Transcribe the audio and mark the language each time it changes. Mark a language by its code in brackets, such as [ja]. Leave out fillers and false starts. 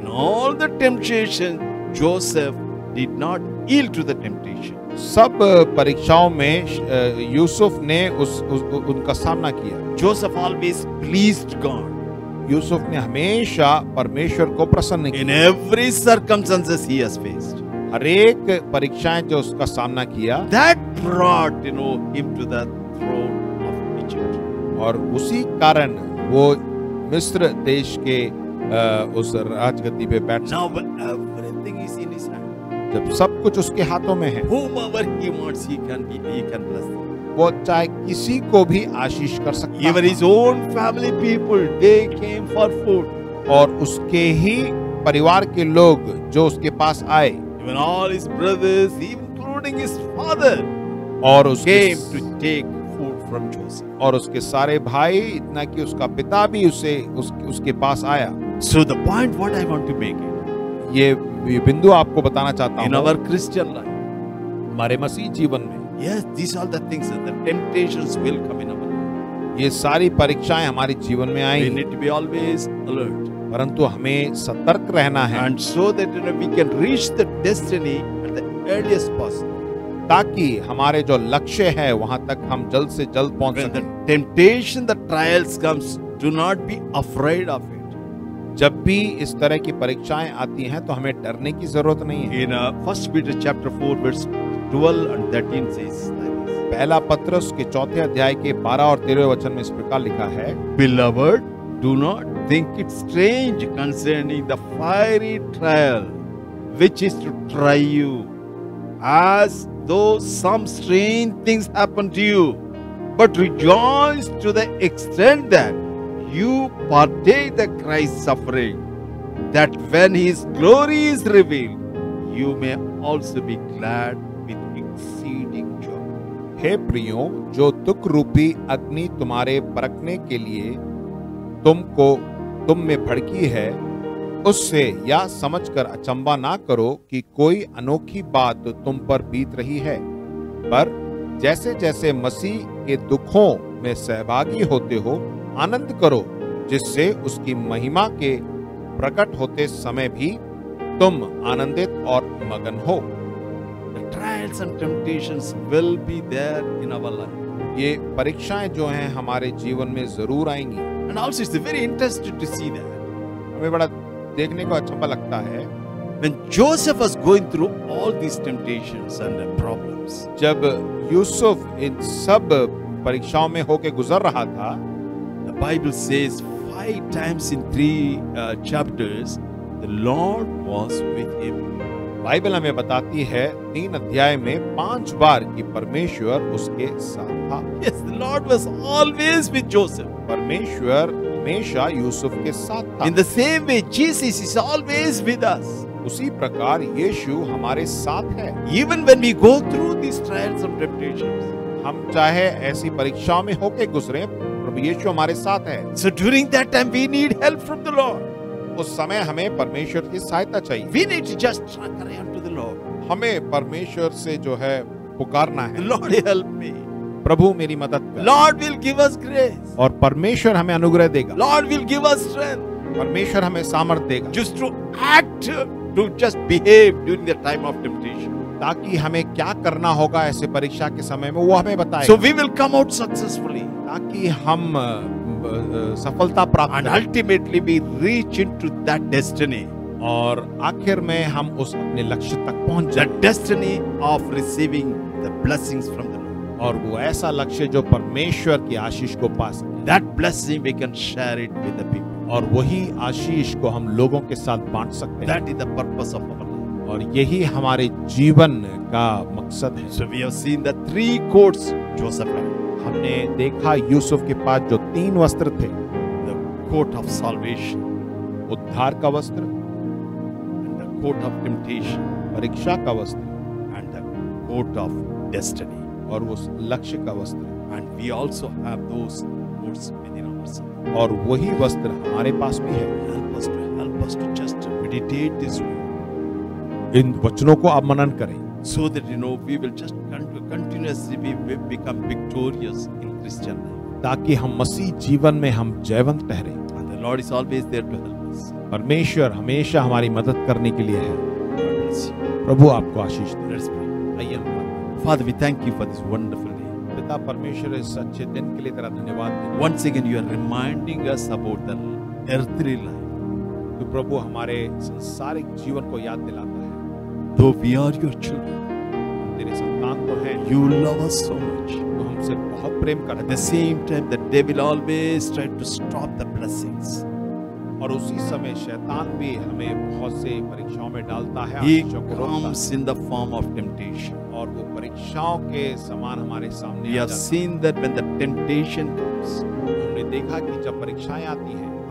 [en] In all the temptation, Joseph did not yield to the temptation. [hi] सब परीक्षाओं में यूसुफ ने उनका सामना किया। [en] Joseph always pleased God. [hi] Yusuf ने हमेशा परमेश्वर को प्रसन्न [en] In [hi] किया। [en] every circumstances he has faced. [hi] हर एक परीक्षाएं जो उसका सामना किया, [en] That brought, him to the throne of Egypt. [hi] और उसी कारण वो मिस्र देश के उस राजगद्दी पे बैठ [en] Now everything is in his hand. [hi] जब सब कुछ उसके हाथों में है, [en] Whomever he wants, he can bless them. [hi] वो चाहे किसी को भी आशीष कर सकता [en] Even [hi] है। [en] his own family people, they came for food. [hi] और उसके ही परिवार के लोग जो उसके पास आए, [en] Even all his brothers, including his father, [hi] और उसके [en] came to take food from Joseph. [hi] और उसके सारे भाई, इतना कि उसका पिता भी उसके पास आया। [en] So the point what I want to make it, [hi] ये बिंदु आपको बताना चाहता [en] in [hi] हूँ, [en] our Christian life, [hi] हमारे मसीह जीवन में [en] yes, these are the things, the temptations will come in our life. [hi] ये सारी परीक्षाएं हमारे जीवन में [en] We [hi] आएंगी, [en] need to be always alert. [hi] परंतु हमें सतर्क रहना है, [en] And so that we can reach the destiny at the earliest possible. [hi] ताकि हमारे जो लक्ष्य है वहां तक हम जल्द से जल्द पहुंच [en] When the [hi] सकें। [en] temptation, the trials comes, do not be afraid of it. [hi] जब भी इस तरह की परीक्षाएं आती हैं तो हमें डरने की जरूरत नहीं है। [en] In 1 Peter chapter 4 verse 12 and 13 says like this. [hi] पहला पत्रस के 4 अध्याय के 12 और 13 वचन में इस प्रकार लिखा है, [en] Beloved, do not think it strange concerning the fiery trial which is to try you, as though some strange things happen to you, but rejoice to the extent that you partake the Christ's suffering, that when his glory is revealed, you may also be glad with exceeding joy. [hi] हे प्रियो, जो दुख रूपी अग्नि तुम्हारे परखने के लिए तुम में भड़की है, उससे या समझकर अचंबा ना करो कि कोई अनोखी बात तुम पर बीत रही है, पर जैसे जैसे मसीह के दुखों में सहभागी होते हो, आनंद करो, जिससे उसकी महिमा के प्रकट होते समय भी तुम आनंदित और मगन हो। [en] The trials and temptations will be there in our life. [hi] ये परीक्षाएं जो हैं हमारे जीवन में जरूर आएंगी। [en] And also it's very interesting to see that. [hi] हमें बड़ा देखने को अच्छा लगता है, [en] When Joseph was going through all these temptations and problems, [hi] जब यूसुफ इन सब परीक्षाओं में होके गुजर रहा था, [en] the Bible says 5 times in 3 chapters, the Lord was with him. [hi] Bible हमें बताती है 3 अध्याय में 5 बार कि परमेश्वर उसके साथ था। [en] Yes, the Lord was always with Joseph. [hi] परमेश्वर हमेशा यूसुफ के साथ था। [en] In the same way, Jesus is always with us. [hi] उसी प्रकार यीशु हमारे साथ है। [en] Even when we go through these trials and temptations. [hi] हम चाहे ऐसी परीक्षाओं में होके गुजरे, प्रभु यीशु हमारे साथ है। [en] So during that time we need help from the Lord. [hi] उस समय हमें परमेश्वर की सहायता चाहिए। [en] We need to just cry unto the Lord. [hi] हमें परमेश्वर से जो है पुकारना है, [en] Lord, help me. [hi] प्रभु मेरी मदद कर। [en] Lord will give us grace. [hi] और परमेश्वर हमें अनुग्रह देगा, [en] Lord will give us strength [hi] परमेश्वर हमें सामर्थ्य देगा, [en] just to act, to just behave during the time of temptation. [hi] ताकि हमें क्या करना होगा ऐसे परीक्षा के समय में वो हमें बताए, [en] So we will come out successfully. [hi] ताकि हम सफलता प्राप्त [en] And [hi] करें [en] ultimately we reach into that destiny. [hi] और आखिर में हम उस अपने लक्ष्य तक पहुंच [en] The [hi] जाए, [en] destiny of receiving the blessings from the Lord. [hi] और वो ऐसा लक्ष्य जो परमेश्वर की आशीष को पा सके, [en] That blessing we can share it with the people. [hi] और वही आशीष को हम लोगों के साथ बांट सकते हैं, [en] That is the purpose of our life. [hi] और यही हमारे जीवन का मकसद है। [en] So we have seen the three coats Joseph had. [hi] हमने देखा यूसुफ के पास जो 3 वस्त्र थे, [en] The coat of salvation [hi] उद्धार का वस्त्र, [en] and the coat of temptation [hi] परीक्षा का वस्त्र [en] and the coat of destiny. [hi] और उस लक्ष्य का वस्त्र, [en] And we also have those coats within ourselves. [hi] और वही वस्त्र हमारे पास भी है। [en] Help us to just meditate this word [hi] इन वचनों को आप मनन करें, [en] so that we will just continuously we become victorious in Christian life. [hi] ताकि हम मसीह जीवन में हम जयवंत ठहरे। [en] And the Lord is always there to help us. [hi] परमेश्वर हमेशा हमारी मदद करने के लिए है। [en] God bless you. [hi] प्रभु आपको आशीष दे। [en] Let's pray. [hi] आइए हम प्रार्थना करें। [en] Father, we thank you for this wonderful day. [hi] पिता परमेश्वर इस अच्छे दिन के लिए तेरा धन्यवाद देते हैं। [en] Once again, you are reminding us about the earthly life. [hi] तो प्रभु हमारे संसारिक जीवन को याद दिलाता है। [en] Though we are your children, [hi] हम तेरे संतान तो हैं, [en] you love us so much. [hi] तो हमसे बहुत प्रेम [en] At [hi] करता [en] the [hi] है, [en] same time, the devil always tried to stop the blessings. [hi] और उसी समय शैतान भी हमें बहुत से परीक्षाओं में डालता है, [en] He [hi] आशीषों को रोकता [en] comes in the form of temptation. [hi] है, और वो परीक्षाओं के समान हमारे सामने [en] We [hi] आ [en] have [hi] जाता [en] seen that when the temptation comes [hi] है। हमने देखा कि जब परीक्षाएं आती हैं,